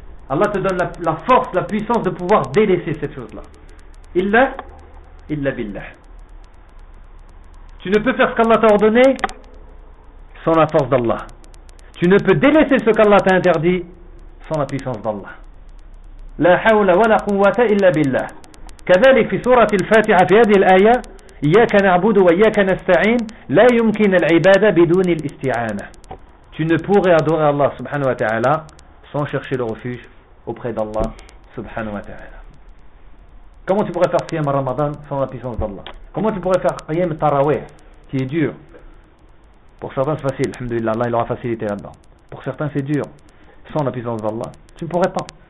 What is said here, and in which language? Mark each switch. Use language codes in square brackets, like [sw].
[fr] Allah te donne la force, la puissance de pouvoir délaisser cette chose-là. [ar] Illa, illa billah. [fr] Tu ne peux faire ce qu'Allah t'a ordonné sans la force d'Allah. Tu ne peux délaisser ce qu'Allah t'a interdit sans la puissance d'Allah. [ar] La hawla wa la quwwata illa billah. كذلك في سورة الفاتحة في هذه الآية إياك نعبد وإياك نستعين لا يمكن العبادة بدون الاستعانة. [fr] Tu ne pourrais adorer Allah subhanahu wa ta'ala sans chercher le refuge auprès d'Allah subhanahu wa ta'ala. Comment tu pourrais faire qiyam Ramadan sans la puissance d'Allah? Comment tu pourrais faire qiyam Tarawih qui est dur? Pour certains c'est facile, alhamdoulilah, Allah il aura facilité là-dedans. Pour certains c'est dur, sans la puissance d'Allah, tu ne pourrais pas.